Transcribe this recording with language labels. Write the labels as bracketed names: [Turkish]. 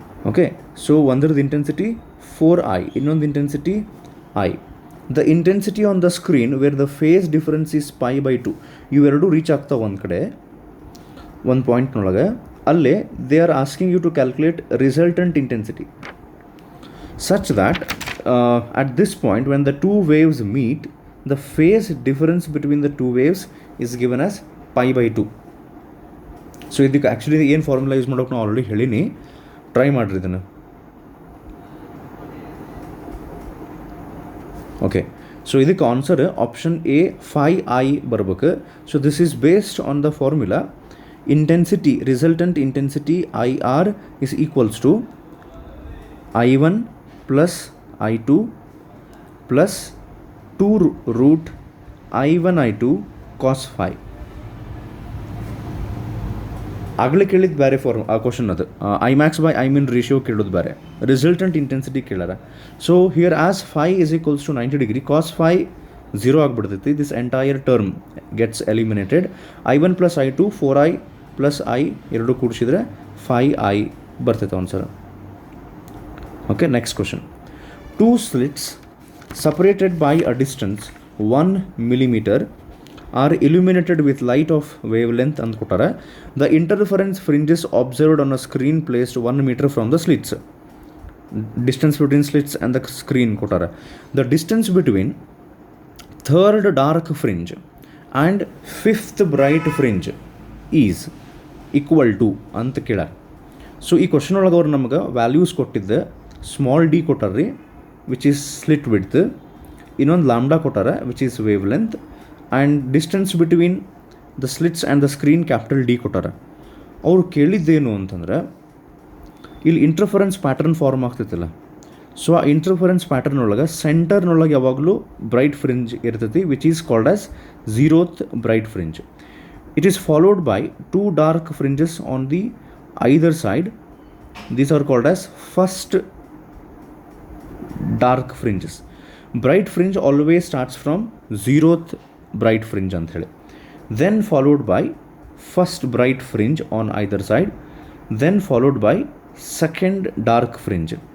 [Kannada] Okay, so ಒಂದರದ್ದು intensity 4i, ಇನ್ನೊಂದು intensity i. [English] The intensity on the screen where the phase difference is π/2, [Kannada] ಇವೆರಡು reach ಆಗ್ತಾವೆ ಒಂದು ಕಡೆ, ಒಂದು ಪಾಯಿಂಟ್ನೊಳಗೆ. [English] ಅಲ್ಲೇ they are asking you to calculate resultant intensity. such that at this point when the two waves meet, the phase difference between the two waves is given as pi by 2. [Kannada] So ಇದಕ್ಕೆ actually ಏನು formula use ಮಾಡೋಕೆ ನಾವು already ಹೇಳೀನಿ, try ಮಾಡಿರಿ ಇದನ್ನು. Okay, so ಇದಕ್ಕೆ answer option A 5i ಬರ್ಬೇಕು. [English] So this is based on the formula intensity, resultant intensity IR is equals to I1 plus I2 plus 2 root I1 I2 cos phi. [Kannada] ಆಗಲೇ ಕೇಳಿದ್ದು ಬೇರೆ form ಆ question, ಅದು I Max by I Min ratio ಕೇಳೋದು ಬೇರೆ, resultant intensity ಕೇಳಾರ. [English] so here as phi is equals to 90 degree, [Kannada] cos five 0 ಆಗಿಬಿಡ್ತೈತಿ. [English] This entire term gets eliminated. I1 plus I2 4i plus I [Kannada] ಎರಡು ಕೂಡಿಸಿದ್ರೆ 5i ಬರ್ತೈತೆ answer. [English] Okay, next question. 2 slits separated by a distance 1 millimeter are illuminated with light of wavelength [Kannada] ಅಂತ ಕೊಟ್ಟಾರೆ. [English] The interference fringes observed on a screen placed 1 meter from the slits. Distance between slits and the screen ಕೊಟ್ಟಾರೆ. The distance between third dark fringe and fifth bright fringe is equal to [Kannada] ಅಂತ ಕೇಳ. So ಈ question ಒಳಗೆ ಅವ್ರು ನಮ್ಗೆ values ಕೊಟ್ಟಿದ್ದೆ. Small D ಕೊಟ್ಟಾರ್ರಿ [English] which is slit width, [Kannada] ಇನ್ನೊಂದು lambda ಕೊಟ್ಟಾರ [English] which is wavelength, and distance between the slits and the screen capital D [Kannada] ಕೊಟ್ಟಾರ. ಅವ್ರು ಕೇಳಿದ್ದೇನು ಅಂತಂದ್ರೆ ಇಲ್ಲಿ ಇಂಟರ್ಫರೆನ್ಸ್ ಪ್ಯಾಟರ್ನ್ ಫಾರ್ಮ್ ಆಗ್ತೈತಲ್ಲ, ಸೊ ಆ ಇಂಟರ್ಫರೆನ್ಸ್ ಪ್ಯಾಟರ್ನ್ ಒಳಗೆ ಸೆಂಟರ್ನೊಳಗೆ ಯಾವಾಗಲೂ ಬ್ರೈಟ್ ಫ್ರಿಂಜ್ ಇರ್ತೈತಿ [English] Which is called as 0th bright fringe. It is followed by 2 dark fringes on the either side. These are called as first dark fringes. Bright fringe always starts from 0th bright fringe [Kannada] ಅಂತ ಹೇಳಿ, [English] then followed by first bright fringe on either side, then followed by second dark fringe.